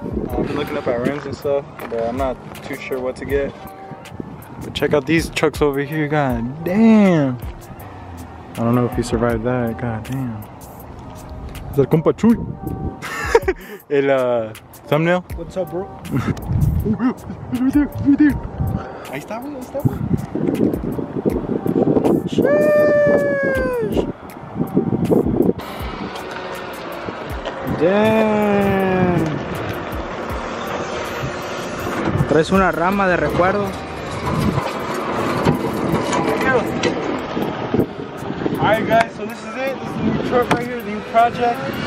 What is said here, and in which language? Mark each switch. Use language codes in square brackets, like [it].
[en] I've been looking up at rims and stuff, but I'm not too sure what to get. But check out these trucks over here, god damn. I don't know if he survived that, god damn. Is that compa Chuy? El thumbnail? What's up, bro? Oh, bro, it's right there, it's right there. [es] Ahí está, güey, ahí está, güey. [en] Sheesh. Damn. [es] Traes una rama de recuerdo. [en] Alright guys, so this is it. This is the new truck right here, the new project.